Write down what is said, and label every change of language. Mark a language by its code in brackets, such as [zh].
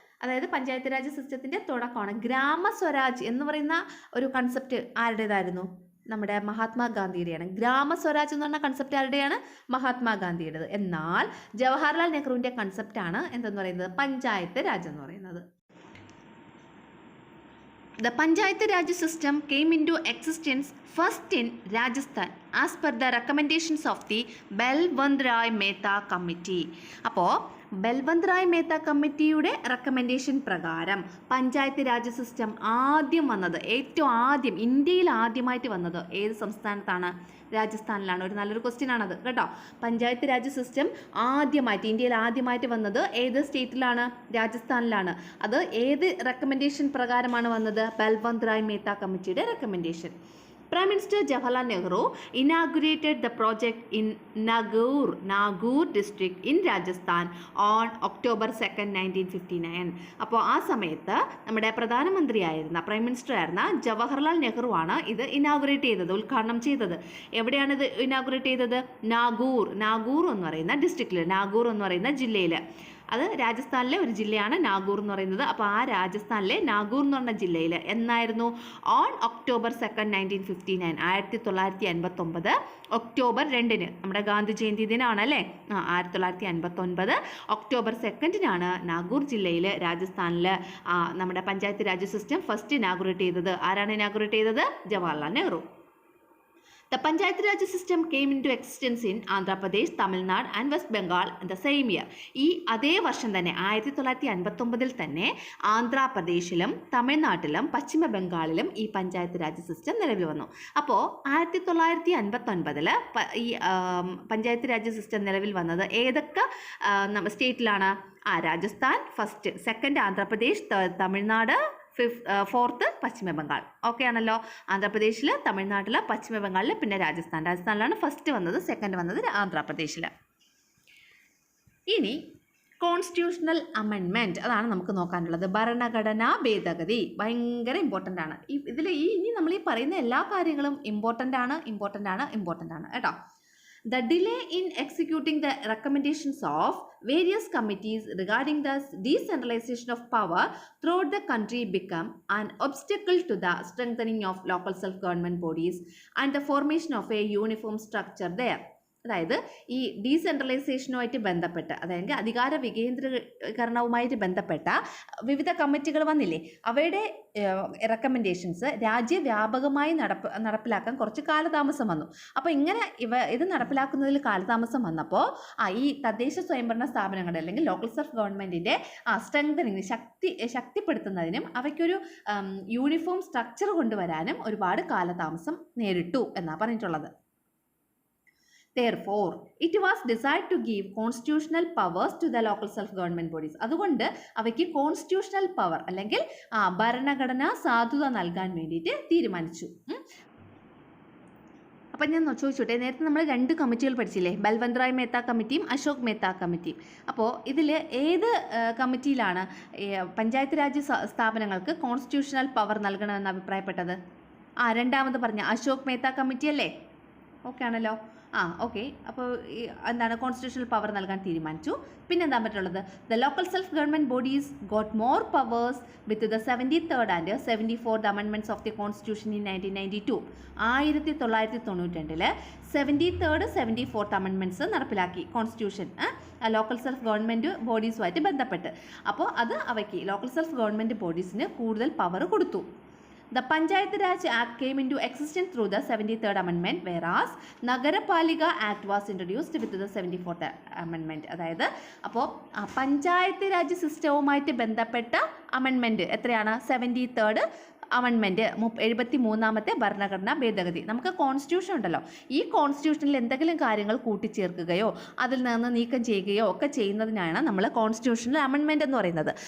[ml] അതായത് പഞ്ചായത്ത് രാജ് സിസ്റ്റത്തിൻ്റെ തുടക്കമാണ്. ഗ്രാമസ്വരാജ് എന്ന് പറയുന്ന ഒരു കൺസെപ്റ്റ് ആരുടേതായിരുന്നു? നമ്മുടെ മഹാത്മാഗാന്ധിയുടെയാണ്. ഗ്രാമസ്വരാജ് എന്ന് പറഞ്ഞ കൺസെപ്റ്റ് ആരുടെയാണ്? മഹാത്മാഗാന്ധിയുടേത്. എന്നാൽ ജവഹർലാൽ നെഹ്റുവിൻ്റെ കൺസെപ്റ്റാണ് എന്തെന്ന് പറയുന്നത്? പഞ്ചായത്ത് രാജ് എന്ന് പറയുന്നത്. [en] The Panchayat Raj system came into existence first in Rajasthan as per the recommendations of the Balwant Rai Mehta Committee. [ml] അപ്പോൾ ബൽവന്ത് റായ് മേത്ത കമ്മിറ്റിയുടെ റെക്കമെൻഡേഷൻ പ്രകാരം പഞ്ചായത്ത് രാജ് സിസ്റ്റം ഏറ്റവും ആദ്യം ഇന്ത്യയിൽ ആദ്യമായിട്ട് വന്നത് ഏത് സംസ്ഥാനത്താണ്? രാജസ്ഥാനിലാണ്. ഒരു നല്ലൊരു ക്വസ്റ്റ്യൻ ആണത് കേട്ടോ. പഞ്ചായത്ത് രാജ് സിസ്റ്റം ഇന്ത്യയിൽ ആദ്യമായിട്ട് വന്നത് ഏത് സ്റ്റേറ്റിലാണ്? രാജസ്ഥാനിലാണ്. അത് ഏത് റെക്കമെൻഡേഷൻ പ്രകാരമാണ് വന്നത്? ബൽവന്ത് റായ് മേത്ത കമ്മിറ്റിയുടെ recommendation. [en] Prime Minister Jawaharlal Nehru inaugurated the project in Nagaur district in Rajasthan on October 2nd, 1959. [ml] അപ്പോൾ ആ സമയത്ത് നമ്മുടെ പ്രധാനമന്ത്രിയായിരുന്ന പ്രൈം മിനിസ്റ്റർ ആയിരുന്ന ജവഹർലാൽ നെഹ്റു ആണ് ഇത് ഇനാഗുറേറ്റ് ചെയ്തത്, ഉദ്ഘാടനം ചെയ്തത്. എവിടെയാണ് ഇത് ഇനാഗുറേറ്റ് ചെയ്തത്? നാഗൂർ എന്ന് പറയുന്ന ഡിസ്ട്രിക്റ്റിൽ, നാഗൂർ എന്ന് പറയുന്ന ജില്ലയിൽ. അത് രാജസ്ഥാനിലെ ഒരു ജില്ലയാണ് നാഗൂർ എന്ന് പറയുന്നത്. അപ്പോൾ ആ രാജസ്ഥാനിലെ നാഗൂർ എന്ന് പറഞ്ഞ ജില്ലയിൽ എന്നായിരുന്നു? ഓൺ October 2nd, 1959, 1959 ഒക്ടോബർ 2-ന് നമ്മുടെ ഗാന്ധി ജയന്തി ദിനമാണ് അല്ലേ? 1959 October 2nd-നാണ് നാഗൂർ ജില്ലയിൽ രാജസ്ഥാനിൽ നമ്മുടെ panchayat Raj system first inaugurate ചെയ്തത്. ആരാണ് ഇനാഗുറേറ്റ് ചെയ്തത്? Jawaharlal Nehru. [en] The Panchayat Raj system came into existence in Andhra Pradesh, Tamil Nadu and West Bengal in the same year. [ml] ഈ അതേ വർഷം തന്നെ 1959 തന്നെ ആന്ധ്രാപ്രദേശിലും തമിഴ്നാട്ടിലും പശ്ചിമ ബംഗാളിലും ഈ പഞ്ചായത്ത് രാജ് സിസ്റ്റം നിലവിൽ വന്നു. അപ്പോൾ 1959 ഈ പഞ്ചായത്ത് രാജ് സിസ്റ്റം നിലവിൽ വന്നത് ഏതൊക്കെ സ്റ്റേറ്റിലാണ്? Rajasthan first, second Andhra Pradesh, Tamil Nadu, fourth പശ്ചിമ ബംഗാൾ. ഓക്കെ ആണല്ലോ? ആന്ധ്രാപ്രദേശിൽ, തമിഴ്നാട്ടിൽ, പശ്ചിമ ബംഗാളിൽ, പിന്നെ രാജസ്ഥാനിലാണ് ഫസ്റ്റ് വന്നത്, സെക്കൻഡ് വന്നത് ആന്ധ്രാപ്രദേശിൽ. ഇനി കോൺസ്റ്റിറ്റ്യൂഷണൽ അമെൻമെൻറ്റ്, അതാണ് നമുക്ക് നോക്കാനുള്ളത്. ഭരണഘടനാ ഭേദഗതി ഭയങ്കര ഇമ്പോർട്ടൻ്റ് ആണ്. ഇനി നമ്മൾ ഈ പറയുന്ന എല്ലാ കാര്യങ്ങളും ഇമ്പോർട്ടൻ്റ് ആണ് കേട്ടോ. [en] The delay in executing the recommendations of various committees regarding the decentralization of power throughout the country become an obstacle to the strengthening of local self-government bodies and the formation of a uniform structure there. [ml] അതായത് ഈ ഡീസെൻട്രലൈസേഷനുമായിട്ട് ബന്ധപ്പെട്ട്, അതായത് അധികാര വികേന്ദ്രീകരണവുമായിട്ട് ബന്ധപ്പെട്ട വിവിധ കമ്മിറ്റികൾ വന്നില്ലേ, അവയുടെ റെക്കമെൻഡേഷൻസ് രാജ്യവ്യാപകമായി നടപ്പിലാക്കാൻ കുറച്ച് കാലതാമസം വന്നു. അപ്പോൾ ഇങ്ങനെ ഇത് നടപ്പിലാക്കുന്നതിൽ കാലതാമസം വന്നപ്പോൾ ഈ തദ്ദേശ സ്വയംഭരണ സ്ഥാപനങ്ങളുടെ അല്ലെങ്കിൽ ലോക്കൽ സെൽഫ് ഗവൺമെൻറ്റിൻ്റെ സ്ട്രെങ്തനിങ് ശക്തിപ്പെടുത്തുന്നതിനും അവയ്ക്കൊരു യൂണിഫോം സ്ട്രക്ചർ കൊണ്ടുവരാനും ഒരുപാട് കാലതാമസം നേരിട്ടു എന്നാണ് പറഞ്ഞിട്ടുള്ളത്. [en] Therefore, it was decided to give constitutional powers to the local self-government bodies. [ml] അതുകൊണ്ട് അവയ്ക്ക് കോൺസ്റ്റിറ്റ്യൂഷണൽ പവർ അല്ലെങ്കിൽ ഭരണഘടനാ സാധുത നൽകാൻ വേണ്ടിയിട്ട് തീരുമാനിച്ചു. അപ്പം ഞാൻ ചോദിച്ചോട്ടെ, നേരത്തെ നമ്മൾ 2 കമ്മിറ്റികൾ പഠിച്ചില്ലേ? ബൽവന്ത് റായ് മേത്ത കമ്മിറ്റിയും അശോക് മേത്ത കമ്മിറ്റിയും. അപ്പോൾ ഇതിൽ ഏത് കമ്മിറ്റിയിലാണ് പഞ്ചായത്ത് രാജ് സ്ഥാപനങ്ങൾക്ക് കോൺസ്റ്റിറ്റ്യൂഷണൽ പവർ നൽകണമെന്ന് അഭിപ്രായപ്പെട്ടത്? രണ്ടാമത് പറഞ്ഞ അശോക് മേത്ത കമ്മിറ്റി അല്ലേ? ഓക്കെ ആണല്ലോ. ഓക്കെ. അപ്പോൾ എന്താണ് കോൺസ്റ്റിറ്റ്യൂഷണൽ പവർ നൽകാൻ തീരുമാനിച്ചു. പിന്നെ എന്താ പറ്റുള്ളത്, [en] The local self government bodies got more powers with the 73rd and 74th amendments of the constitution in 1992. [ml] 1992 73rd 74th amendments നടപ്പിലാക്കി കോൺസ്റ്റിറ്റ്യൂഷൻ ലോക്കൽ സെൽഫ് ഗവൺമെൻറ് ബോഡീസുമായിട്ട് ബന്ധപ്പെട്ട്. അപ്പോൾ അത് അവയ്ക്ക് ലോക്കൽ സെൽഫ് ഗവൺമെൻറ് ബോഡീസിന് കൂടുതൽ പവർ കൊടുത്തു. [en] The Panchayat Raj Act came into existence through the 73rd Amendment, whereas Nagarapalika Act was introduced with the 74th Amendment. [ml] അതായത് അപ്പോൾ പഞ്ചായത്ത് രാജ് സിസ്റ്റവുമായിട്ട് ബന്ധപ്പെട്ട അമെൻമെൻറ്റ് എത്രയാണ്? 73rd അമെൻമെൻറ്റ് 73ാമത്തെ ഭരണഘടനാ ഭേദഗതി. നമുക്ക് കോൺസ്റ്റിറ്റ്യൂഷൻ ഉണ്ടല്ലോ, ഈ കോൺസ്റ്റിറ്റ്യൂഷനിൽ എന്തെങ്കിലും കാര്യങ്ങൾ കൂട്ടിച്ചേർക്കുകയോ അതിൽ നിന്ന് നീക്കം ചെയ്യുകയോ ഒക്കെ ചെയ്യുന്നതിനാണ് നമ്മൾ കോൺസ്റ്റിറ്റ്യൂഷണൽ അമെൻമെൻറ്റ് എന്ന് പറയുന്നത്.